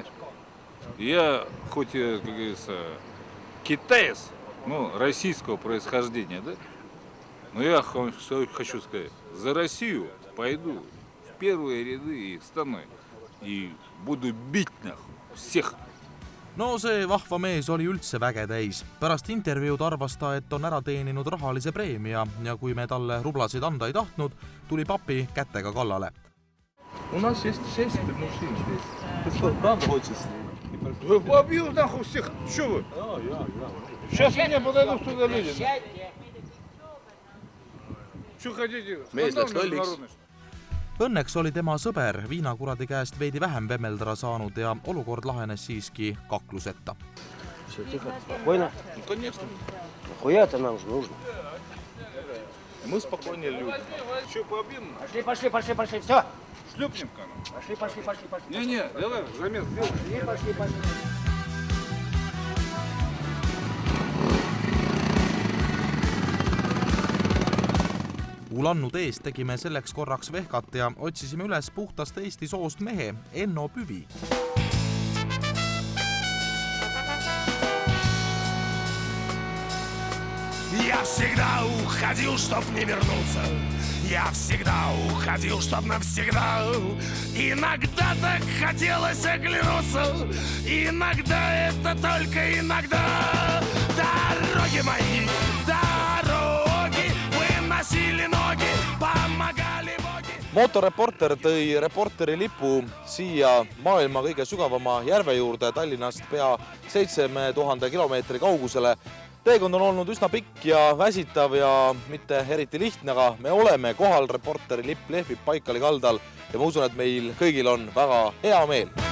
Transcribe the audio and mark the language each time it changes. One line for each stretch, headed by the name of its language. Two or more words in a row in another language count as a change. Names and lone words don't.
Russian: Я хоть, как говорится, китаец, ну, российского происхождения, да? Но я хочу сказать, за Россию paidu в первые ряды и встану и буду бить всех.
Estonian: No see vahva mees oli üldse väge täis. Pärast intervjuud arvas ta, et on ära teeninud rahalise preemia ja kui me talle rublasid anda ei tahtnud, tuli papi kätega kallale.
Russian: У нас есть 6 мужчин здесь. Ты что, правда хочешь? Вы побил нахуй всех. Что вы? Сейчас мне подойдут сюда люди. Что хотите?
Estonian: Mees läks lolliks. Õnneks oli tema sõber viinakuradi käest veidi vähem vemmeldada saanud ja olukord lahenes siiski kaklusetta.
Russian: Все, тихо, спокойно. Ну, конечно. Нахуя это нам нужно? Мы спокойные люди. Что, побьем? Пошли, все. Шлепнем-ка. Пошли. Не, давай, замес сделай. Пошли.
Estonian: Ulannud eest tegime selleks korraks vehkat ja otsisime üles puhtast Eesti soost mehe Enno Püvi.
Russian: Я всегда уходил, чтоб не вернуться. Я всегда уходил, чтоб навсегда. Иногда так хотелось оглянуться. Иногда это только иногда. Дороги мои, дороги, выносили ноги, помогали боги.
Estonian: Motoreporter tõi reporteri lipu siia maailma kõige sügavama järve juurde Tallinnast pea 7000 kilomeetri kaugusele. Teekond on olnud üsna pikk ja väsitav ja mitte eriti lihtne, aga me oleme kohal, reporteri lipp lehvib Paikali kaldal ja ma usun, et meil kõigil on väga hea meel.